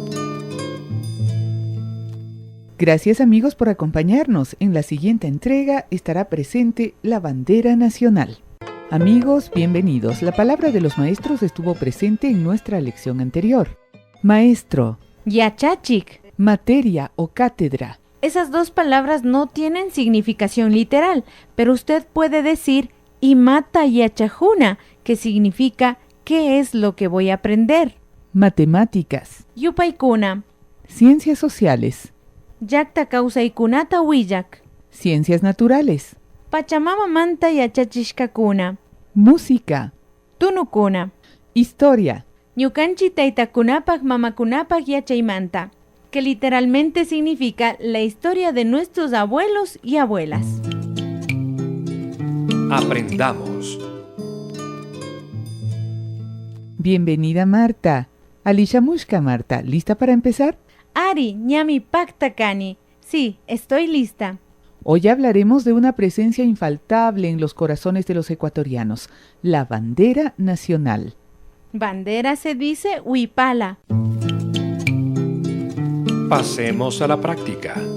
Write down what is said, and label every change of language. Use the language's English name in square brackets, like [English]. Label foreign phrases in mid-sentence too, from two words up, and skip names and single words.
[Spanish] Gracias amigos por acompañarnos. En la siguiente entrega estará presente la bandera nacional. Amigos, bienvenidos. La palabra de los maestros estuvo presente en nuestra lección anterior. Maestro, [Quechua] Yachachik. [Spanish] materia o cátedra. Esas dos palabras no tienen significación literal, pero usted puede decir [Quechua] imata yachajuna, [Spanish] que significa ¿qué es lo que voy a aprender? Matemáticas. [Quechua] Yupaykuna. [Spanish] Ciencias sociales. [Quechua] Yakta kausaykunata willak. [Spanish] Ciencias naturales. [Quechua] Pachamama manta yachachishkakuna. [Spanish] Música. [Quechua] Tunukuna. [Spanish] Historia. [Quechua] Ñukanchi taytakunapak mamakunapak yachaymanta, [Spanish] que literalmente significa la historia de nuestros abuelos y abuelas. Aprendamos. Bienvenida Marta. Alishamushka Marta, ¿lista para empezar? [Quechua] Ari, ñami paktakani. [Spanish] Sí, estoy lista. Hoy hablaremos de una presencia infaltable en los corazones de los ecuatorianos, la bandera nacional. Bandera se dice huipala. Pasemos a la práctica.